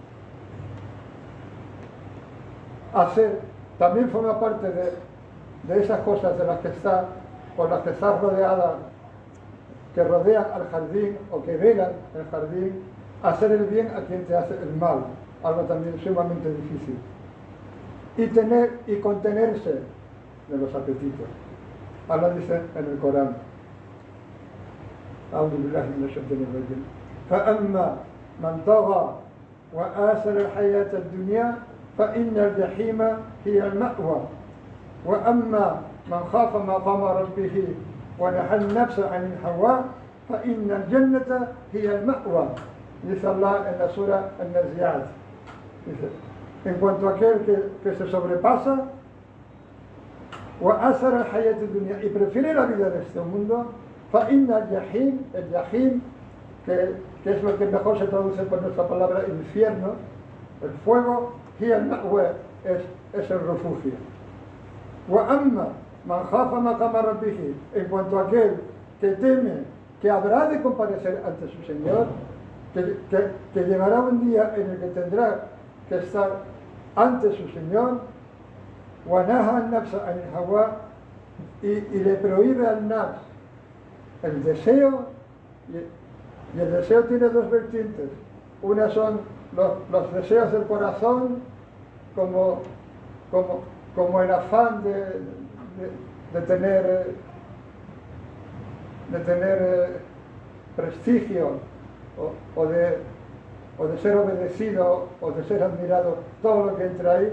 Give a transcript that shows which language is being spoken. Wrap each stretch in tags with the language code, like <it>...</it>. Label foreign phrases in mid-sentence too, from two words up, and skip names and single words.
<es>Hacer también forma parte de esas cosas de las que está, por las que estás rodeada, que rodean al jardín o que velan el jardín, hacer el bien a quien te hace el mal, algo también sumamente difícil. Y tener y contenerse de los apetitos. Allah dice en el Corán,</es> <ar>أعوذ بالله من الشيطان الرجيم فأما من طغى وآثر الحياة الدنيا فإن الجحيم هي المأوى وأما من خاف مقام ربه ونهى النفس عن الهوى فإن الجنة هي المأوى.</ar> <es>Dice Allah en la sura An-Nazi'at. Dice, en cuanto a aquel que se sobrepasa</es> <ar>وآثر الحياة الدنيا</ar> <es>y prefiere la vida de este mundo,</es> <ar>فإن الجحيم,</ar> <es>el jahim, que es lo que mejor se traduce por nuestra palabra infierno, el fuego,</es> <ar>هي المأوى,</ar> <es>es el refugio.</es> <ar>وأما من خاف مقام ربه,</ar> <es>en cuanto a aquel que teme que habrá de comparecer ante su Señor, que llegará un día en el que tendrá que estar ante su Señor,</es> <ar>وَنَهَى النَّفْسَ عَنِ الْهَوَى,</ar> <es>y le prohíbe al nafs el deseo, y el deseo tiene dos vertientes. Una son los deseos del corazón, como el afán de tener prestigio o de ser obedecido o de ser admirado, todo lo que entra ahí.</es>